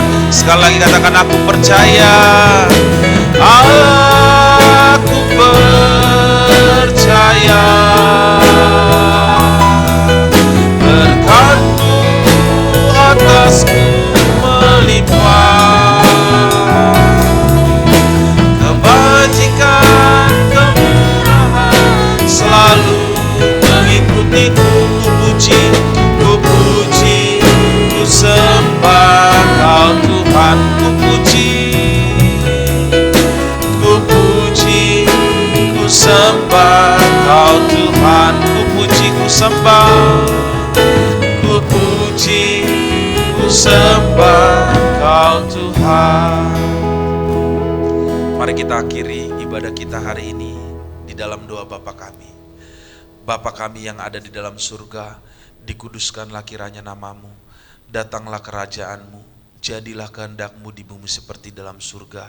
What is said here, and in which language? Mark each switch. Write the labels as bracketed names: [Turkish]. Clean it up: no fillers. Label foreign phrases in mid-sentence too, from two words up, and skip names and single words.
[Indonesian] Sekali lagi katakan, aku percaya, aku percaya berkat-Mu atasku melimpah, kebajikan, kemurahan selalu mengikutiku. Ku puji, ku sembah Kau Tuhan. Ku puji, ku sembah Kau Tuhan. Ku puji, ku sembah, ku puji, ku sembah Kau Tuhan. Mari kita akhiri ibadah kita hari ini di dalam doa Bapa kami. Bapa kami yang ada di dalam surga, dikuduskanlah kiranya nama-Mu, datanglah kerajaan-Mu, jadilah kehendak-Mu di bumi seperti dalam surga.